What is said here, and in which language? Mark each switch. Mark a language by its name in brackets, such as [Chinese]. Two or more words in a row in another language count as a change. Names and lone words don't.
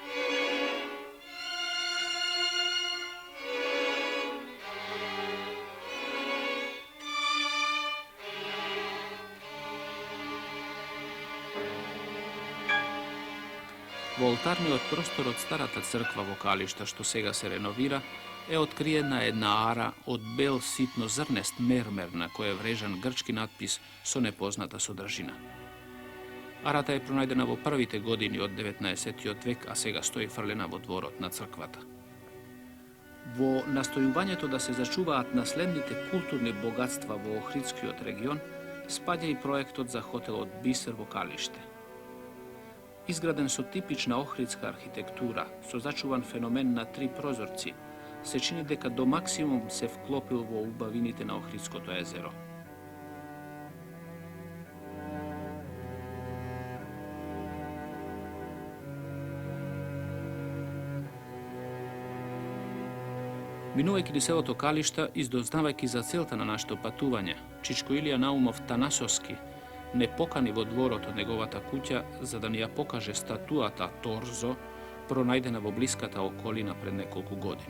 [Macedonian] од простор од старата црква Вокалишта, што сега се реновира, е откриена една ара од бел ситно зрнест мермер на кое е врежан грчки натпис со непозната содржина. Арата е пронајдена во првите години од 19. век, а сега стои фрлена во дворот на црквата. Во настојувањето да се зачуваат наследните културни богатства во Охридски од регион, спаѓа и проектот за хотел од Бисер Вокалиште. Изграден со типична охридска архитектура, со зачуван феномен на 3 прозорци, се чини дека до максимум се вклопил во убавините на Охридското езеро. Минувајќи низ селото Калишта и дознавајќи за целта на нашето патување, Чичко Илија Наумов Танасовски не покани во дворот од неговата куќа за да ни ја покаже статуата Торзо, пронајдена во блиската околина пред неколку години.